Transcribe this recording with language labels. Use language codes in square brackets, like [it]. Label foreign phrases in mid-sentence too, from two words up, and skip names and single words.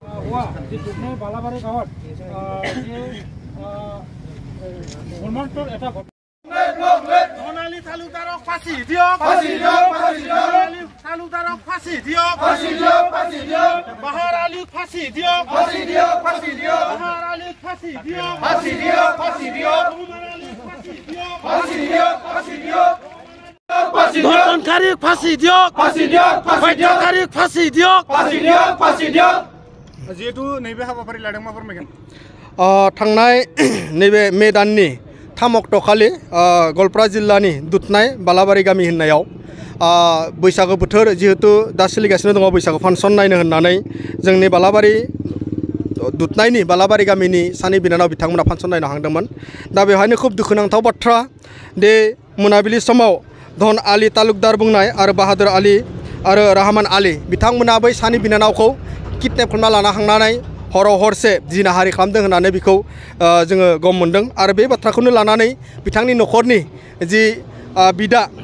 [brx] बारग'आ जे दुधनाय बालाबारि गावात हनुमानपुर [as] এটা ধনালী তালুকদারক ফাঁসি দিয়ক ধনালী তালুকদারক ফাঁসি দিয়ক বাহার আলী ফাঁসি দিয়ক বাহার আলী ফাঁসি দিয়ক ধর্ষণকারী ফাঁসি দিয়ক হত্যাকারী ফাঁসি দিয়ক [brx] जिहेतु नैबे हाबाफारि लादों मा फोरमायगोन थांनाय नैबे मे दाननि 3 अक्ट'खालि गवालपारा जिल्लानि दुधनाय बालाबारि गामि होननायाव बैसागो बोथोर जिहेतु दा सोलिगासिनो दङ बैसागो फांसन नायनो होननानै जोंनि बालाबारि दुधनायनि बालाबारि गामिनि सानै बिनानाव बिथांमोना फांसन नायनो हांदोंमोन दा बेवहायनो खुब दुखुनांथाव बाथ्रा दे मोनाबिलि समाव धन आली तालुकदार बुंनाय आरो बाहादुर आली आरो रहमान आली बिथांमोना बै सानै बिनानावखौ किडनेप खालामना लाना थांनानै हराव हरसे जिनाहारि खालामदों होननानै बेखौ जोङो गम मोनदों आरो बे बाथ्राखौनो लानानै बिथांनि न'खरनि जि बिदा